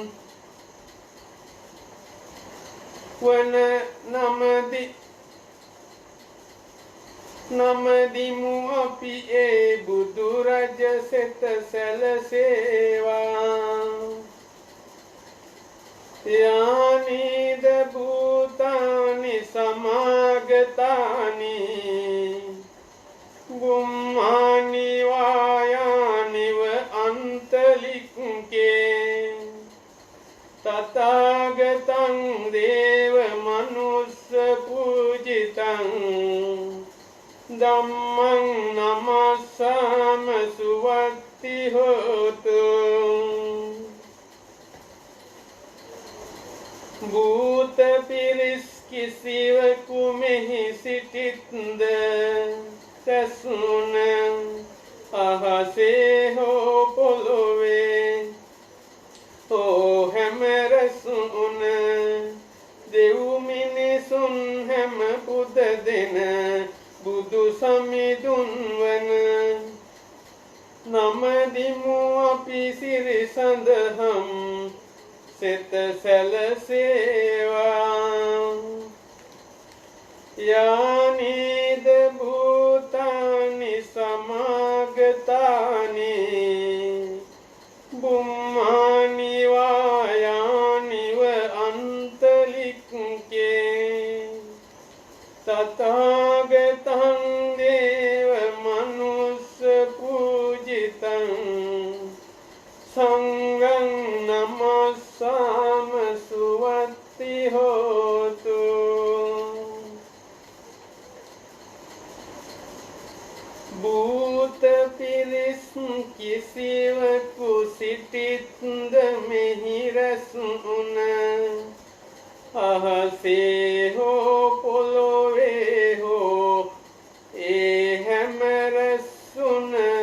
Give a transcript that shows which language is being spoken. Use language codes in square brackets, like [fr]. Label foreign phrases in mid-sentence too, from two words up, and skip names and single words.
[si] වන නමදිමු අපි ඒ බුදු රජ සෙත සැලසේවා [pi] යානිද භූතානි සමාගතානි බුම්මානි වායානිව අන්තලික්කේ තථාගතං දේව මනුස්ස පූජිතං ධම්මං නමස්සාම සුවත්ති හෝතු [si] භූත පිරිස් කිසිවකු මෙහි සිටිත්ද සැසුන අහසේ හෝ පොළොවේ හෝ හැමරසුන දෙව් මිනිසුන් හැම පුද දෙන බුදු සමිඳුන් වන නමදිමු අපි සිරි සඳහම් සිත සැලසේවා [pi] යානිද භූතානි සමාගතානි බුම්මානි වායානිව අන්තලික්කේ තථාගතං දේව මනුස්ස පූජිතං සංඝං නමස්සාම සුවත්ති හෝතු [si] භූත පිරිස් කිසිවකු සිටිත්ද මෙහි රැසුන අහසේ හෝ පොළොවේ හෝ ඒ හැම රැසුන